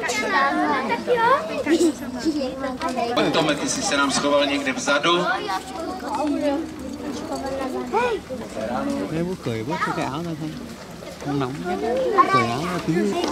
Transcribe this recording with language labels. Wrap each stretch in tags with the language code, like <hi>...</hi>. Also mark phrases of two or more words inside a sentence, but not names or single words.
<cs>Pojď Tome, ty jsi se nám schoval někde vzadu.</cs> <vi>Em cười bớt cái áo ra thôi, không nóng nhé. Cởi áo ra tí.</vi>